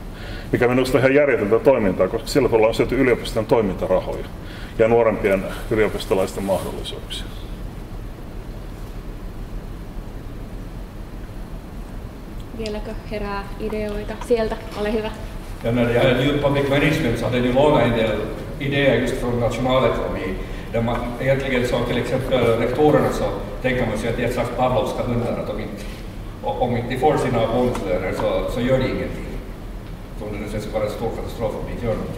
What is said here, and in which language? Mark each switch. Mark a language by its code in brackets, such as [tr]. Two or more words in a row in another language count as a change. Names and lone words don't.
[fi] Mikä minusta on ihan järjetöntä toimintaa, koska sillä tavalla on syöty yliopiston toimintarahoja ja nuorempien yliopistolaisten mahdollisuuksia. Vieläkö herää ideoita sieltä? Ole hyvä. [sv] Ja när det gäller [en] New Public Management [sv] så hade ni lånat en del idéer just från nationalekonomi. Där man egentligen så till exempel rektorerna så tänker man sig att det är ett slags Pavlovska hundar att om inte de får sina bonuslöner så gör det ingenting. Så om det nu ska vara en stor katastrof om de inte gör någonting.